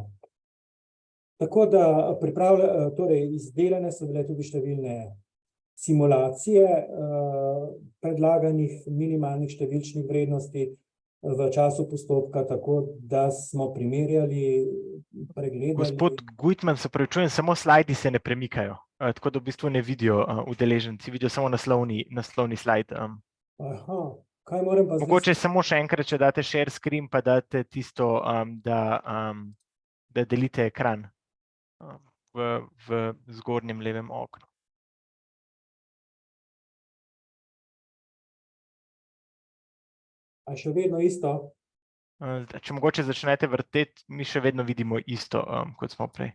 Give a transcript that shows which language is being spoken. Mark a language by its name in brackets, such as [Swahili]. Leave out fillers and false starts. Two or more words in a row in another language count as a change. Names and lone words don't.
[Slovenian] Tako da torej izdelane so bile tudi številne simulacije predlaganih minimalnih številčnih vrednosti v času postopka, tako da smo primerjali, pregledali. Gospod Gujtman, se pravičujem, samo slajdi se ne premikajo, tako da v bistvu ne vidijo udeleženci, vidijo samo naslovni slajd. Aha, kaj moram pa zdaj? Mogoče samo še enkrat, če date [English] share screen, [Slovenian] pa date tisto, da delite ekran v zgornjem levem oknu. A še vedno isto? Če mogoče začnete vrteti, mi še vedno vidimo isto, kot smo prej.